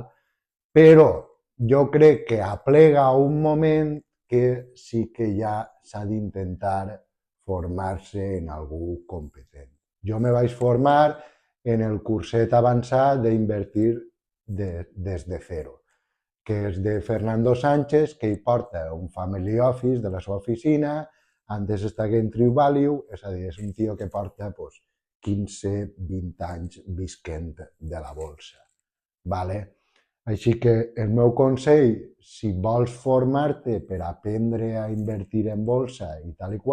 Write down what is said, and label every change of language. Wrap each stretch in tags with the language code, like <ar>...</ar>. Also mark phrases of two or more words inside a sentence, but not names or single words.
<ca>Però jo crec que aplega un moment que sí que ja s'ha d'intentar formar-se en algú competent. Jo me vaig formar en el curset avançat d'invertir des de zero, que és de Fernando Sánchez, que hi porta un</ca> <en>family office</en> <ca>de la seva oficina, antes estava en</ca> <en>True Value,</en> <ca>és a dir, és un tio que porta 15-20 anys visquent de la bolsa. Vale? Així que el meu consell, si vols formar-te per aprendre a invertir en bolsa i tal i</ca>